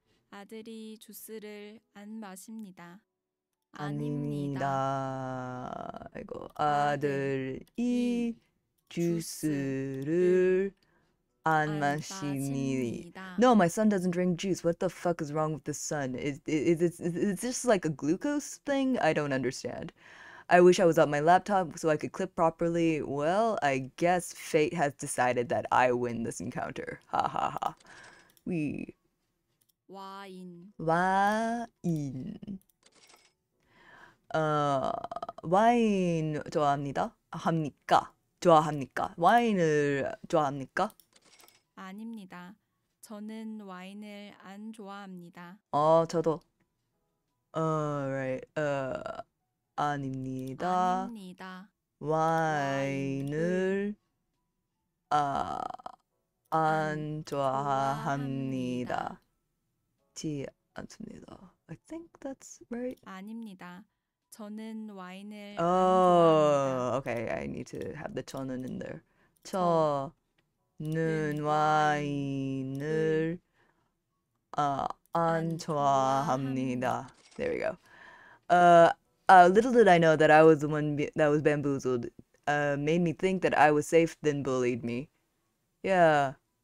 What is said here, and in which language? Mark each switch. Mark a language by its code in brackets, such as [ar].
[ko] 아들이 주스를 안 마십니다. 아닙니다. 아닙니다. 이거 아들이 아들이 주스를 안 마십니다. [en] No, my son doesn't drink juice. What the fuck is wrong with the son? Is this like a glucose thing? I don't understand. I wish I was on my laptop so I could clip properly. Well, I guess fate has decided that I win this encounter. Ha ha ha. We [ko] 와인. 와인. 와인 좋아합니다. 합니까? 좋아합니까? 와인을 좋아합니까? 아닙니다. 저는 와인을 안 좋아합니다. 저도. [en] Right. [ko] 아닙니다. 아닙니다. 와인을 안 좋아합니다. 지 않습니다. [en] I think that's right. [ko] 아닙니다. 저는 와인을 안 좋아합니다. [en] Okay. I need to have the [ko] 저는 [en] in there. [ko] 저 저는 와인을 와인을 안 안 좋아합니다. [en] There we go. Little did I know that I was the one that was bamboozled. Made me think that I was safe, then bullied me. Yeah.